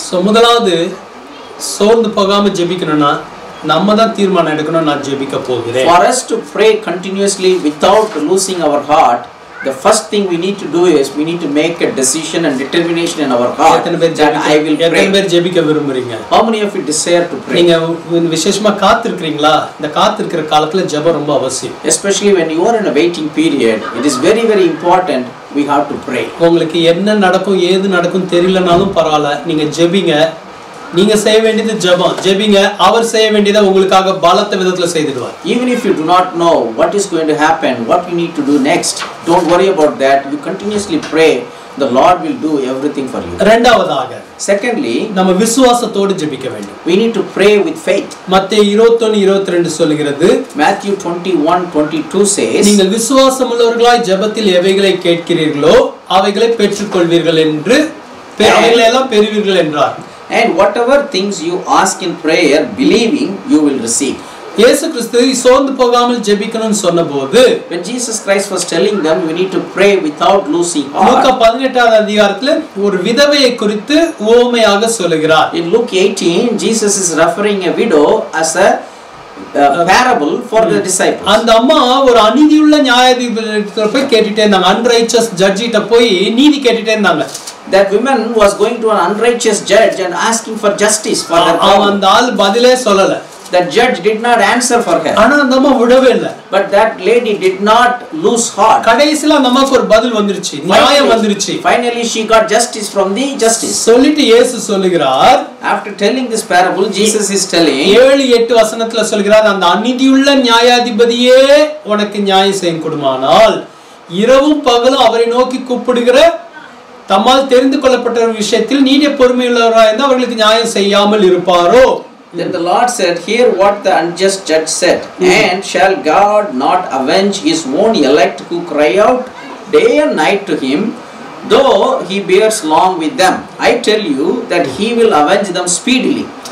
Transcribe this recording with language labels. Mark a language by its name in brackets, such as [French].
[Tamil] So முதலாவது சோர்ந்து போகாம ஜெபிக்கணும்னா நம்ம தான் தீர்மானம் எடுக்கணும், நான் ஜெபிக்க போகிறேன். [English] For us to pray continuously without losing our heart, the first thing we need to do is we need to make a decision and determination in our heart that I will pray. [Tamil] எத்தனை பேர் ஜெபிக்க விரும்புறீங்க? [English] How many of you desire to pray? [Tamil] நீங்க விசேஷமா காத்திருக்கீங்களா? இந்த காத்திருக்கிற காலத்துல ஜெபம் ரொம்ப அவசியம். [English] Especially when you are in a waiting period, it is very very important we have to pray. [Tamil] உங்களுக்கு என்ன நடக்கும் ஏது நடக்கும் தெரியலனாலும் பரவாயில்லை, நீங்க ஜெபிங்க. நீங்க செய்ய வேண்டியது ஜெபம். ஜெபிங்க, அவர் செய்ய வேண்டியதை உங்களுக்காக பலத்த விதத்துல செய்திடுவார். [English] Even if you do not know what is going to happen, what you need to do next, don't worry about that. You continuously pray, the Lord will do everything for you. [Tamil] இரண்டாவதாக, [English] Secondly, [Tamil] நம்ம விசுவாசத்தோடு ஜெபிக்க வேண்டும். [English] We need to pray with faith. [Tamil] மத்தேயு 21:22 சொல்கிறது. [English] Matthew 21:22 says, [Tamil] நீங்கள் விசுவாசமுள்ளவர்களாய் ஜெபத்தில் எவைகளை கேட்கிறீர்களோ அவைகளை பெற்றுக்கொள்வீர்கள் என்று அவைகளை எல்லாம் பெறுவீர்கள் என்றார். [English] And whatever things you ask in prayer, believing, you will receive. [Tamil] இயேசு கிறிஸ்து சோர்ந்து போகாமல் ஜெபிக்கணும்னு சொன்னபோது, [English] when Jesus Christ was telling them we need to pray without losing heart, [Tamil] லூக்கா 18வது அதிகாரத்துல ஒரு விதவையை குறித்து உவமையாக சொல்கிறார். [English] In Luke 18, Jesus is referring a widow as a parable for the disciples. [Tamil] அந்த அம்மா ஒரு அநீதியுள்ள நியாயாதிபதியிட்ட போய் கேட்டுட்டே இருந்தாங்க. [English] unrighteous judge [Tamil] கிட்ட போய் நீதி கேட்டுட்டே இருந்தாங்க. [English] That woman was going to an unrighteous judge and asking for justice for their problem. [Tamil] அந்த ஆள் பதிலே சொல்லல. [English] That judge did not answer for her. [Tamil] ஆனா அந்த அம்மா விடவே இல்ல. [English] But that lady did not lose heart. [Tamil] கடைசில அந்த அம்மாக்கு ஒரு பதில் வந்துருச்சு. நியாயம் வந்துருச்சு. [English] Finally she got justice from the justice. [Tamil] சொல்லிட்டு இயேசு சொல்லுகிறார். [English] After telling this parable, Jesus is telling [Tamil] 7-8 வசனத்துல சொல்கிறார், அந்த அநீதியுள்ள நியாயாதிபதியே உனக்கு நியாயம் செய்ய கொடுமானால் இரவும் பகலும் அவரை நோக்கி கூப்பிடுகிற தம்மால் தெரிந்து கொள்ளப்பட்ட விஷயத்தில் நீடிய பொறுமையுள்ளவராய் இருந்தால் அவர்களுக்கு நியாயம் செய்யாமல் இருப்பாரோ. [English] Then the Lord said, hear what the unjust judge said. And shall God not avenge his own elect who cry out day and night to him, though he bears long with them? I tell you that he will avenge them speedily.